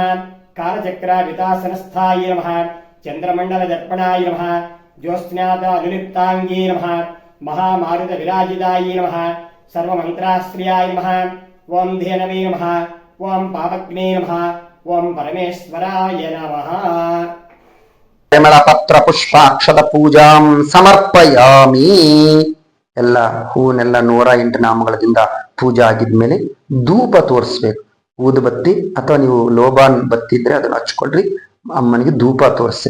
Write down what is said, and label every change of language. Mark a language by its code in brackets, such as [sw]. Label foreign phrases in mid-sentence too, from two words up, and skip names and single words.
[sa] ಕಾಲಚಕ್ರ ವಿತಾಸನಸ್ಥಾಯ ನಮಃ. ಚಂದ್ರಮಂಡಲ ದರ್ಪಣಾಯ ನಮಃ. ಜ್ಯೋತ್ಸ್ನಾದ ಅನುಲಿಪ್ತಾಂಗೇ ನಮಃ. ಮಹಾಮಾರುತ ವಿರಾಜಿತಾಯ ನಮಃ. ಸರ್ವಮಂತ್ರಾಶ್ರಯಾಯ ನಮಃ. ಓಂ ಧೇನವೇ ನಮಃ. ಓಂ ಪಾಪಗ್ನೇ ನಮಃ. ಓಂ ಪರಮೇಶ್ವರಾಯ ನಮಃ. ಪರಿಮಳ ಪತ್ರ ಪುಷ್ಪಾಕ್ಷತ ಪೂಜಾಂ ಸಮರ್ಪಯಾಮಿ. [kn] ಎಲ್ಲ ಹೂವನ್ನೆಲ್ಲ 108 ನಾಮಗಳದಿಂದ ಪೂಜೆ ಆಗಿದ್ಮೇಲೆ ಧೂಪ ತೋರಿಸ್ಬೇಕು. ಊದುಬತ್ತಿ ಅಥವಾ ನೀವು ಲೋಬಾನ್ ಬತ್ತಿ ಇದ್ರೆ ಅದನ್ನು ಹಚ್ಕೊಳ್ರಿ, ಅಮ್ಮನಿಗೆ ಧೂಪ ತೋರಿಸ್ರಿ.